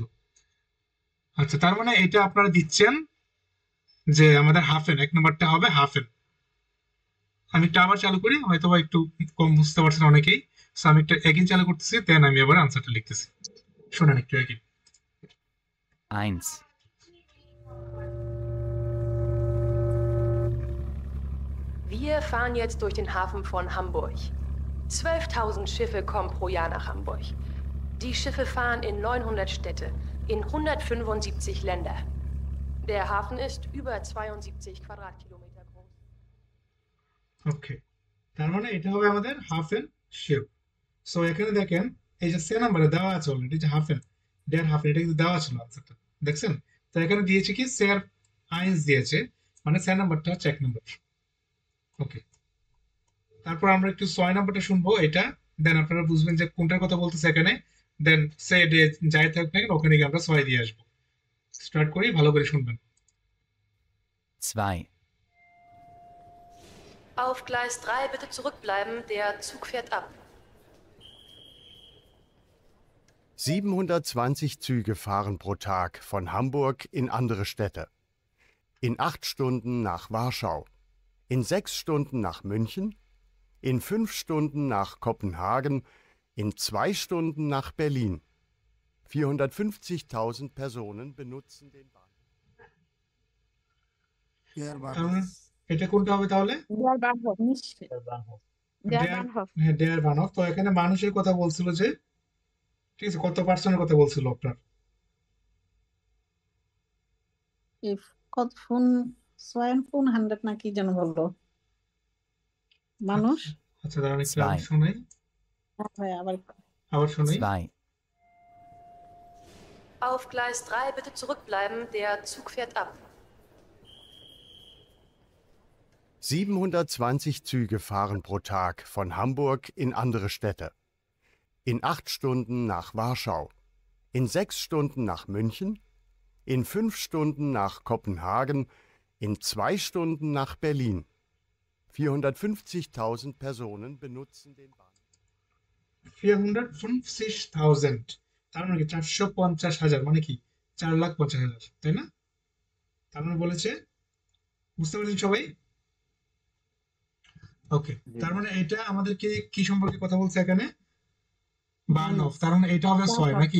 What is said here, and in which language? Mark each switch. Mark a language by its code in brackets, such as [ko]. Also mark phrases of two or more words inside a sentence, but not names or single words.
[bn] আচ্ছা, তার মানে এটা আপনারা দিচ্ছেন যে আমাদের হাফেন, 1 নাম্বারটা হবে হাফেন। আমি একটা আবার চালু করি, হয়তো বা একটু কম বুঝতে পারছেন অনেকেই। সো আমি একটা এগিন চালু করতেছি, দেন আমি আবার আনসারটা লিখতেছি। শোনেন একটু এগিন। 1. [de] Wir fahren jetzt durch den Hafen von Hamburg. 12.000 Schiffe kommen pro Jahr nach Hamburg. Die Schiffe fahren in 900 Städte, in 175 Länder. Der Hafen ist über 72 Quadratkilometer groß. [bn] ওকে, তার মানে এটা হবে আমাদের হাফেন শিপ। সো এখানে দেখেন, এই যে সে নাম্বারে দেওয়া আছে অলরেডি যে হাফেন, [de] der Hafen, [bn] এটা কিন্তু দেওয়া ছিল আনসারটা, দেখছেন? তো এখানে দিয়েছে কি সের আইন্স দিয়েছে, মানে সে নাম্বারটা হচ্ছে 1 নাম্বার। ওকে, তারপর আমরা একটু 6 নাম্বারটা শুনবো এটা, দেন আপনারা বুঝবেন যে কোনটার কথা বলতেছে এখানে। দেন সে ডে যাই থাক না কেন, ওখানে গিয়ে আমরা 6 দিয়ে আসবো। স্টার্ট করি, ভালো করে শুনবেন। 2. [de] Auf Gleis 3 bitte zurückbleiben, der Zug fährt ab. 720 Züge fahren pro Tag von Hamburg in andere Städte. In 8 Stunden nach Warschau, in 6 Stunden nach München, in 5 Stunden nach Kopenhagen, in 2 Stunden nach Berlin. 450.000 Personen benutzen den Bahnhof. [bn] এটা কোনটা হবে তাহলে? [de] Der Bahnhof. Der Bahnhof. [bn] হ্যাঁ, [de] der Bahnhof. [bn] তো এখানে মানুষের কথা বলছিল যে, ঠিক আছে, কত পার্সেন্টের কথা বলছিল আপনার? কত ফোন 100 না কি যেন বললো মানুষ। আচ্ছা, দাঁড়ান একটু আমি 2. শোনাই, ভাই আবার শোনাই। 2. [de] Auf Gleis 3 bitte zurückbleiben, der Zug fährt ab. 720 Züge fahren pro Tag von Hamburg in andere Städte. in 8 Stunden nach Warschau, in 6 Stunden nach München, in 5 Stunden nach Kopenhagen, in 2 Stunden nach Berlin. 450.000 Personen benutzen den Bahnhof. [bn] 450,000 তার মানে কি 450,000 মানে কি 4,50,000 তাই না? তার মানে বলেছে, বুঝতে পারছেন সবাই? ওকে, তার মানে এটা আমাদেরকে কি সম্পর্কে কথা বলছে এখানে? বার্নহফ। তার মানে এটা হবে সোয়াই নাকি?